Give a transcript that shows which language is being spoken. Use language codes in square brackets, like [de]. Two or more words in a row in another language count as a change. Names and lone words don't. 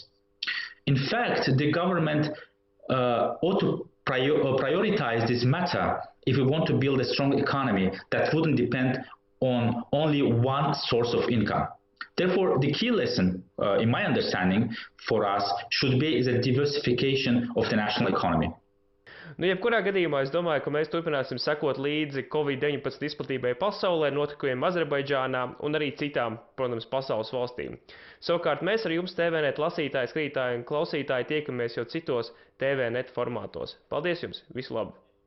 [en] In fact, the government ought to prioritize this matter if we want to build a strong economy that wouldn't depend on only one source of income. Therefore, the key lesson, in my understanding, for us should be the diversification of the national economy. [lv] Nu, jebkurā gadījumā es domāju, ka mēs turpināsim sekot līdzi Covid-19 izplatībai pasaulē, notikumiem Azerbaidžānā un arī citām, protams, pasaules valstīm. Savukārt mēs ar jums TVNet lasītāji, skatītāji un klausītāji tiekamies jau citos TVNet formātos. Paldies jums! Visu labu!